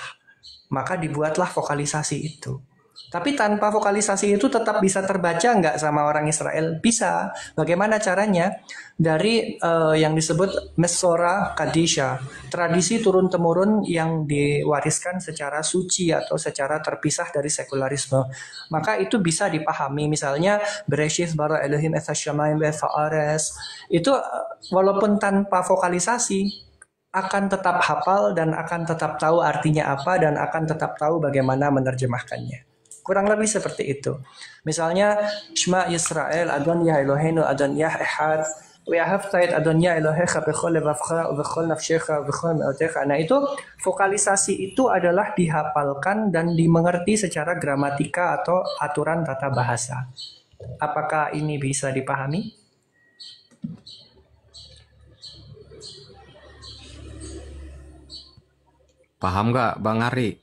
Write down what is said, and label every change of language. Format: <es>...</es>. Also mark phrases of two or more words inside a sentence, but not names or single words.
<id>Maka dibuatlah vokalisasi itu. Tapi tanpa vokalisasi itu tetap bisa terbaca nggak sama orang Israel? Bisa. Bagaimana caranya? Dari yang disebut</id> <he>מסורה קדושה,</he> <id>tradisi turun-temurun yang diwariskan secara suci atau secara terpisah dari sekularisme. Maka itu bisa dipahami. Misalnya,</id> <he>בראשית ברא אלוהים את השמים ואת הארץ.</he> <id>Itu walaupun tanpa vokalisasi, akan tetap hafal dan akan tetap tahu artinya apa dan akan tetap tahu bagaimana menerjemahkannya. Kurang lebih seperti itu. Misalnya,</id> <he>שמע ישראל, אדון יה אלוהינו, אדון יה אחד, ואהבת את אדון יה אלוהיך בכל לבבך ובכל נפשך ובכל מאודך.</he> <id>Nah itu, vokalisasi itu adalah dihafalkan dan dimengerti secara gramatika atau aturan tata bahasa. Apakah ini bisa dipahami? Paham nggak, Bang Ari?</id>